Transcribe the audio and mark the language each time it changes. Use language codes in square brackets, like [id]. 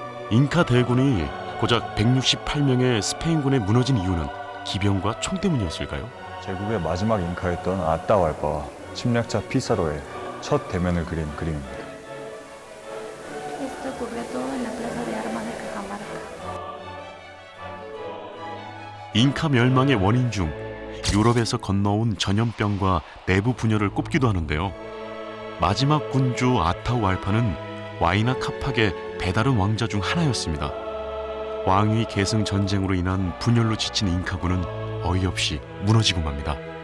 [ko] 잉카 대군이 고작 168명의 스페인군에 무너진 이유는 기병과 총 때문이었을까요? 제국의 마지막 잉카였던 아따왈파와 침략자 피사로의 첫 대면을 그린 그림입니다. [es] Esto ocurrió todo en la plaza de armas de Cajamarca. [ko] 잉카 멸망의 원인 중 유럽에서 건너온 전염병과 내부 분열을 꼽기도 하는데요. 마지막 군주 아타우알파는 와이나 카팍의 배다른 왕자 중 하나였습니다. 왕위 계승 전쟁으로 인한 분열로 지친 잉카군은 어이없이 무너지고 맙니다.